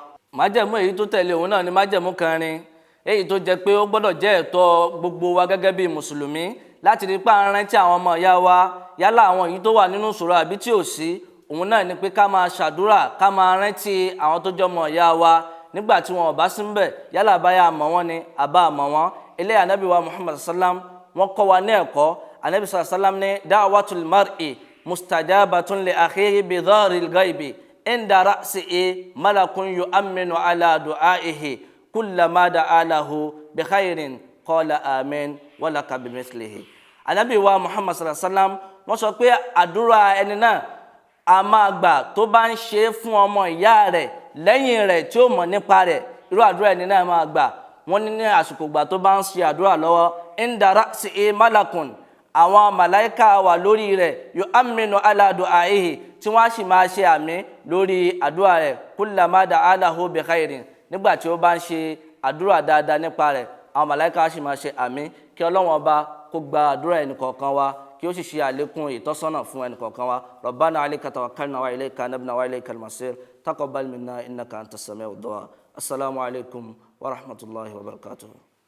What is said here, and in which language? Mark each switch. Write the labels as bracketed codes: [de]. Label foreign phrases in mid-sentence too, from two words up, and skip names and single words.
[yo] Májẹ̀mú èyí tó tẹ̀lé òun náà ni májẹ̀mú kẹrin, èyí tó jẹ́ pé ó gbọ́dọ̀ jẹ́ ẹ̀tọ́ gbogbo wa gẹ́gẹ́ bí mùsùlùmí láti rí pé à ń rántí àwọn ọmọ ìyá wa, yálà àwọn èyí tó wà nínú ìṣòro àbí tí ò sí. Òun náà ni pé ká máa ṣàdúrà, ká máa rántí àwọn tó jẹ́ ọmọ ìyá wa nígbà tí wọn ò bá sí ńbẹ̀, yálà báyà àmọ́ wọn ni àbá àmọ́ wọn. Eléyìí Ànábì wa Muhammad sallam wọ́n kọ́ wa ní ẹ̀kọ́. Ànábì sallam ní [ar] دعوة المرء مستجابة لأخيه بظهر الغيب عند رأسه ملك يؤمن على دعائه كلما دعا له بخير قال آمين ولك بمثله. [yo] Ànábì wa Muhammad sallam wọ́n sọ pé àdúrà ẹni náà a máa gbà tó bá ń ṣe fún ọmọ ìyá rẹ̀ lẹ́yìn rẹ̀ tí ó mọ̀ nípa rẹ̀, irú àdúrà ẹni náà máa gbà. Wọ́n ní àsìkò gbà tó bá ń ṣe àdúrà lọ́wọ́ [ar] عند رأسه ملك, [yo] àwọn màláíkà wà lórí rẹ̀ [ar] يؤمن على دعائه, [yo] tí wọ́n á sì máa ṣe àmín lórí àdúrà rẹ̀ [ar] كلما دعا له بخير, [yo] nígbà tí ó bá ń ṣe àdúrà dáadáa nípa rẹ̀ àwọn màláíkà á sì máa ṣe àmín. Kí Ọlọ́run ọba kó gba àdúrà ẹnìkọ̀ọ̀kan wa, kí ó sì ṣe àlékún ìtọ́sọ́nà fún ẹnìkọ̀ọ̀kan wa. [ar] ربنا عليك توكلنا وإليك أنبنا وإليك المصير تقبل منا إنك أنت السميع الدعاء. السلام عليكم ورحمة الله وبركاته.